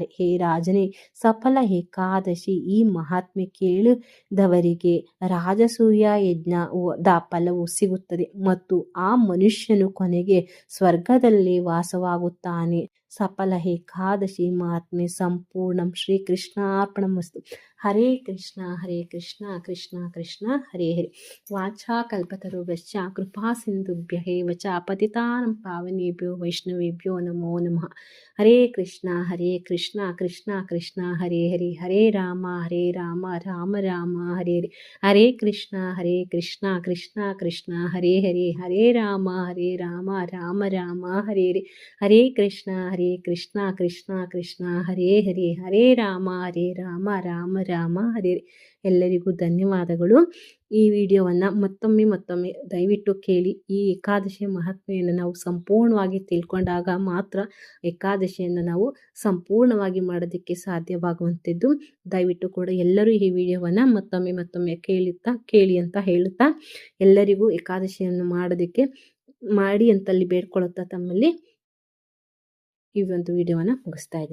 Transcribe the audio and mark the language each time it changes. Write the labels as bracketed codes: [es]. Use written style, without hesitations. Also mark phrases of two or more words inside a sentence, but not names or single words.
[kn] ಹೇ ರಾಜನೇ, ಸಫಲ ಏಕಾದಶಿ ಈ ಮಹಾತ್ಮೆ ಕೇಳಿದವರಿಗೆ ರಾಜಸೂಯ ಯಜ್ಞದ ಫಲವು ಸಿಗುತ್ತದೆ ಮತ್ತು ಆ ಮನುಷ್ಯನು ಕೊನೆಗೆ ಸ್ವರ್ಗದಲ್ಲಿ ವಾಸವಾಗುತ್ತಾನೆ. ಸಫಲ ಏಕಾದಶಿ ಮಹಾತ್ಮೆ ಸಂಪೂರ್ಣಂ. [sa] ಶ್ರೀಕೃಷ್ಣಾರ್ಪಣಮಸ್ತು. ಹರೇ ಕೃಷ್ಣ ಕೃಷ್ಣ ಕೃಷ್ಣ ಹರೇ ಹರೇ. ವಾಚಾ ಕಲ್ಪತರುಭ್ಯಶ್ಚ ಕೃಪಾ ಸಿಂಧುಭ್ಯಃ ಏವ ಚ ಪತಿತಾನಾಂ ಪಾವನೇಭ್ಯೋ ವೈಷ್ಣವೇಭ್ಯೋ ನಮೋ ನಮಃ. ಹರೇ ಕೃಷ್ಣ ಕೃಷ್ಣ ಕೃಷ್ಣ ಹರೇ ಹರೇ. ಹರೇ ರಾಮ ರಾಮ ರಾಮ ಹರೇ ಹರೇ. ಹರೇ ಕೃಷ್ಣ ಕೃಷ್ಣ ಕೃಷ್ಣ ಹರೇ ಹರೇ. ಹರೇ ರಾಮ ರಾಮ ರಾಮ ಹರೇ ಹರೇ. ಹರೇ ಕೃಷ್ಣ ಕೃಷ್ಣ ಕೃಷ್ಣ ಹರೇ ಹರೇ. ಹರೇ ರಾಮ ರಾಮ ರಾಮ ಹರೇ ಹರೇ. [kn] ಎಲ್ಲರಿಗೂ ಧನ್ಯವಾದಗಳು. ಈ ವಿಡಿಯೋವನ್ನು ಮತ್ತೊಮ್ಮೆ ದಯವಿಟ್ಟು ಕೇಳಿ. ಈ ಏಕಾದಶಿಯ ಮಹತ್ಮೆಯನ್ನು ನಾವು ಸಂಪೂರ್ಣವಾಗಿ ತಿಳ್ಕೊಂಡಾಗ ಮಾತ್ರ ಏಕಾದಶಿಯನ್ನು ನಾವು ಸಂಪೂರ್ಣವಾಗಿ ಮಾಡೋದಕ್ಕೆ ಸಾಧ್ಯವಾಗುವಂಥದ್ದು. ದಯವಿಟ್ಟು ಕೂಡ ಎಲ್ಲರೂ ಈ ವಿಡಿಯೋವನ್ನು ಮತ್ತೊಮ್ಮೆ ಕೇಳಿ ಅಂತ ಹೇಳುತ್ತಾ ಎಲ್ಲರಿಗೂ ಏಕಾದಶಿಯನ್ನು ಮಾಡೋದಕ್ಕೆ ಮಾಡಿ ಅಂತಲ್ಲಿ ಬೇಡ್ಕೊಳ್ಳುತ್ತಾ ತಮ್ಮಲ್ಲಿ ಈ ಒಂದು ವಿಡಿಯೋವನ್ನು ಮುಗಿಸ್ತಾ ಇದ್ದೀನಿ.